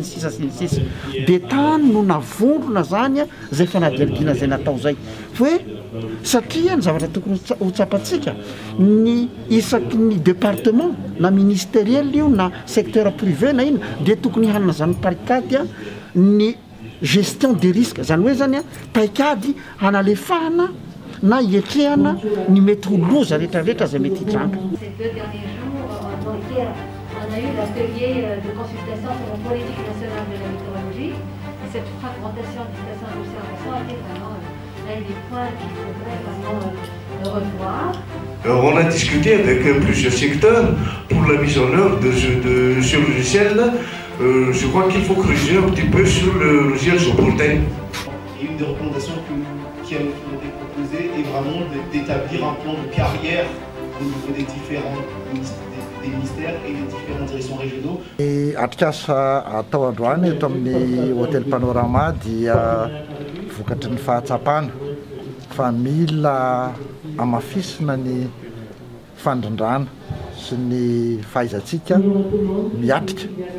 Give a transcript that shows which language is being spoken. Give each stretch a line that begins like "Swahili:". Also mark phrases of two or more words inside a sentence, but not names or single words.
Malagasy: sisa dia tany no navondrona zany a zay fanadihadiana zay natao zay hoe satria ny zavatra tokony ho tsapatsika ny isaky ny département na ministériel io na
French: secteur privé
Malagasy: na ina dia tokony hanana zany paikady a ny
French: gestion des risques
Malagasy: zany hoe zany a paikady hanalefahana na ietrehana ny mety ho loza rehetrarehetra zay mety hitranga.
French: On a eu l'atelier de consultation sur la politique nationale de la météorologie. Et cette fragmentation des stations d'observation était vraiment l'un des points qu'il faudrait vraiment revoir. On a discuté avec plusieurs secteurs pour la mise en œuvre de ce logiciel. Je crois qu'il faut creuser un petit peu sur le logiciel Soporten. Et une des recommandations qui a été proposée est vraiment d'établir un plan de carrière au niveau des différents ministères et les différentes directions régionaux.
Malagasy: Atrikasa atao androany eto amin'ny hôtel Panorama dia vokatry ny fahatsapana fa mila amafisina ny fandrindrana sy ny fahaizantsika miatrika